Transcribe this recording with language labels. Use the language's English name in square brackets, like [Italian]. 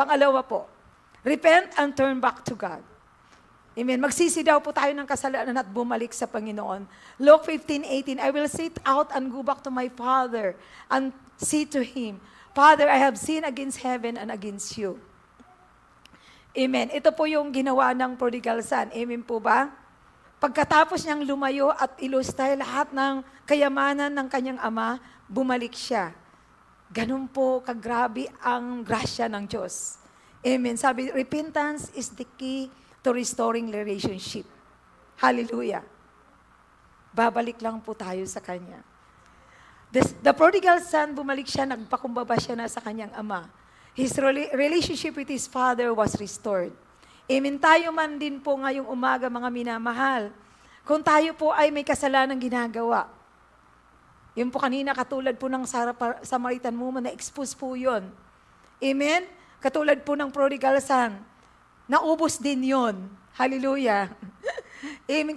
[Filipino] Pangalawa po, [English] repent and turn back to God. Amen. [Filipino] Magsisi daw po tayo ng kasalanan at bumalik sa Panginoon. [English] Luke 15:18, I will sit out and go back to my Father and say to Him, Father, I have sinned against heaven and against you. [Filipino] Amen. Ito po yung ginawa ng prodigal son. Amen po ba? Pagkatapos niyang lumayo at ilustay lahat ng kayamanan ng kanyang ama, bumalik siya. Ganun po kagrabe ang grasya ng Diyos. Amen. [English] Sabi, repentance is the key to restoring relationship. [Filipino] Hallelujah. Babalik lang po tayo sa Kanya. The prodigal son, bumalik siya, nagpakumbaba siya na sa kanyang ama. [English] His relationship with his father was restored. Amen. [Filipino] Tayo man din po ngayong umaga, mga minamahal, kung tayo po ay may kasalanang ginagawa. Yun po kanina, katulad po ng Samaritan woman, na-expose po yun. Amen? Katulad po ng prodigal son, naubos din yon. Hallelujah. Amen.